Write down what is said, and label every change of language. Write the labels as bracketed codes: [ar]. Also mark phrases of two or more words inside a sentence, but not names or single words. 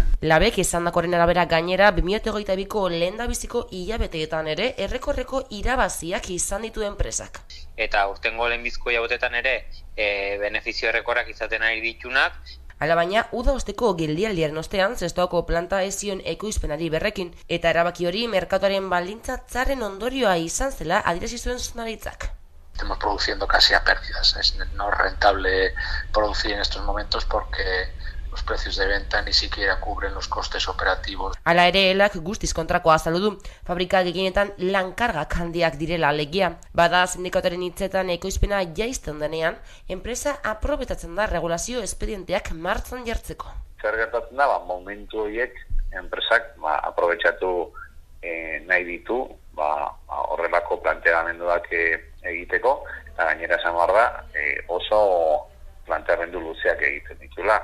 [eu] Labek esandakoaren arabera gainera 2022ko lehendabiziko hilabeteetan ere errekorreko irabaziak izan ditu enpresak. Eta urtengo lehenbizko hilabeteetan ere benefizio errekorrak izaten ari ditunak. Hala baina, uda osteko geldialdiaren ostean, Zestoako planta ez zion ekoizpenari berrekin, eta erabaki hori merkatuaren baldintza txarren ondorioa izan zela adierazi zuen zuzendaritzak. [es] Estamos produciendo casi a pérdidas, es no rentable producir en estos momentos porque los precios de venta ni siquiera cubren los costes operativos. [eu] Hala ere, elak guztiz kontrakoa azaldu du. Fabrika gehienetan lankargak handiak direla alegia. Bada sindikatuaren hitzetan ekoizpena jaisten denean, enpresa aprobetatzen da regulazio espedienteak martxan jartzeko. Zer gertatzen da, momentu horiek enpresak aprobetxatu nahi ditu, horrelako planteamenduak egiteko, eta gainera esan behar da, oso planteamendu luzeak egiten ditula.